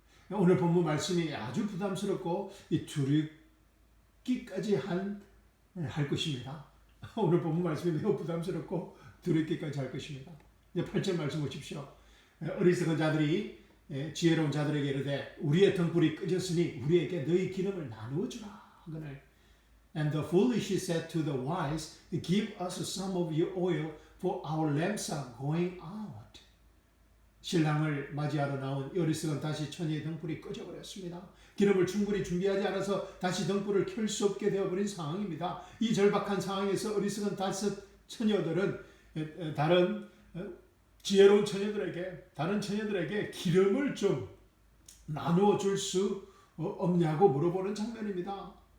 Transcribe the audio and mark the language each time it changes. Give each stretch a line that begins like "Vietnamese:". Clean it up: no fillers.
Korean: 오늘 본문 말씀이 아주 부담스럽고 두렵기까지 할 것입니다. 오늘 본문 말씀이 매우 부담스럽고 두렵기까지 할 것입니다. 이제 8절 말씀 보십시오. 어리석은 자들이 지혜로운 자들에게 이르되 우리의 등불이 꺼졌으니 우리에게 너희 기름을 나누어 주라 하거늘.
English: And the foolish said to the wise, Give us some of your oil, for our lamps are going out.
Korean: 신랑을 맞이하러 나온 어리석은 다시 처녀의 등불이 꺼져버렸습니다. 기름을 충분히 준비하지 않아서 다시 등불을 켤 수 없게 되어버린 상황입니다. 이 절박한 상황에서 어리석은 다섯 처녀들은 다른 지혜로운 처녀들에게, 다른 처녀들에게 기름을 좀 나누어 줄 수 없냐고 물어보는 장면입니다.